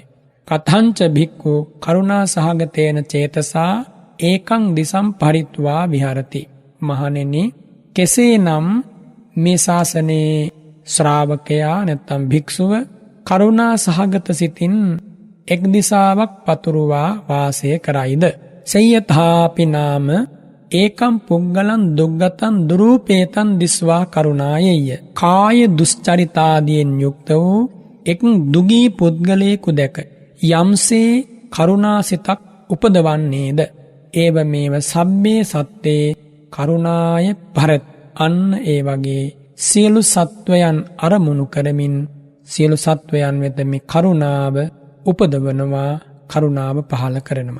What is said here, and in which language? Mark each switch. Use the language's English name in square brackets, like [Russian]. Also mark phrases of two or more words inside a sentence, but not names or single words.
[Pali] කතංච භික්ඛු කරුණා සහගතේන චේතසා ඒකං දිසම් පරිත්වා විහරති. [Sinhala] මහණෙනි, කෙසේනම් මේ ශාසනයේ ශ්‍රාවකයා නැත්නම් භික්ෂුව කරුණා සහගත සිතින් එක් දිසාවක් පතුරුවා වාසය කරයිද? [Pali] සය්‍යථාපි නාම ඒකම් පුග්ගලං දුග්ගතං දුරූපේතං දිස්වා කරුණායෙය. [Sinhala] කාය දුස්චරිතාදියෙන් යුක්ත වූ එක් දුගී පුද්ගලයෙකු දැක යම්සේ කරුණාසිතක් උපදවන්නේද? [Pali] ඒව මේව සබ්බේ සත්තේ කරුණාය භරත්. [Sinhala] අන්න ඒ වගේ සියලු සත්වයන් අරමුණු කරමින් සියලු සත්වයන් වෙත මේ කරුණාව උපදවනවා, කරුණාව පහළ කරනවා.